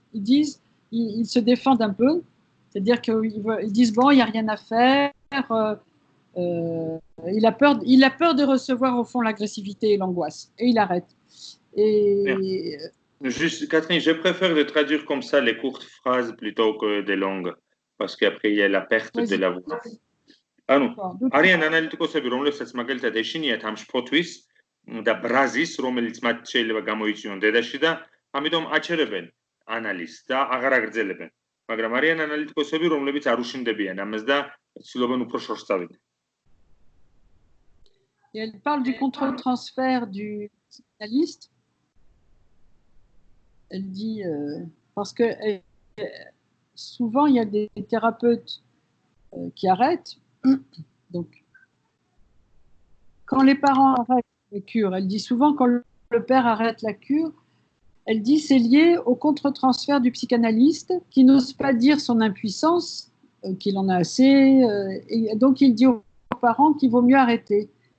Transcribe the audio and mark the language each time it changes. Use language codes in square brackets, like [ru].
[fr] Ils disent, ils se défendent un peu, c'est-à-dire qu'ils disent, bon, il n'y a rien à faire, il a peur de recevoir au fond l'agressivité et l'angoisse, et il arrête. Et... Juste, Catherine, je préfère de traduire comme ça les courtes phrases plutôt que des longues, parce qu'après il y a la perte de la voix. [ka] ანუ არიან ანალიტიკოსები, რომლებსაც მაგალითად ეშინიათ ამ შფოთვის და ბრაზის, რომელიც მათ შეიძლება გამოიწვიონ დედაში და ამიტომ აჩერებენ ანალიზს და აღარ აგრძელებენ. მაგრამ არიან ანალიტიკოსები, რომლებიც არ უშინდებიან ამას და ცდილობენ უფრო შორს წავიდნენ. [fr] Elle parle du contre-transfert du psychanalyste. Elle dit, parce que souvent il y a des thérapeutes qui arrêtent. Donc, quand les parents arrêtent la cure, elle dit souvent quand le père arrête la cure, elle dit c'est lié au contre-transfert du psychanalyste qui n'ose pas dire son impuissance, qu'il en a assez, et donc il dit aux parents qu'il vaut mieux arrêter.